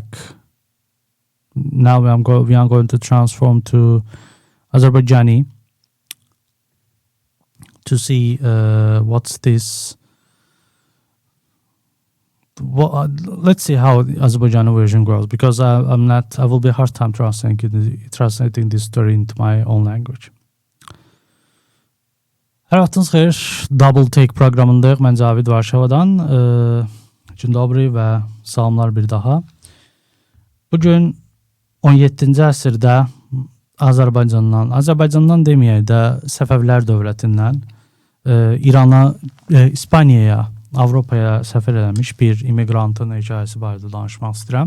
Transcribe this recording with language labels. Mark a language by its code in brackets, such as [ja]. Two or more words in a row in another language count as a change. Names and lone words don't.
[en] Now we are going to transform to Azerbaijani to see what's this. Let's see how the Azerbaijani version grows, because I will be hard time translating this story into my own language. [az] Hər vaxtınız xeyir. Double Take proqramındayıq. Mən Cavid Varşavadan. [pl] Dzień dobry [az] və salamlar bir daha. Bugün 17-ci əsrdə Azərbaycandan deməyək də Səfəvilər dövlətindən İrana, İspaniyaya, Avropaya səfər eləmiş bir imigrantın hekayəsi barədə danışmaq istəyirəm.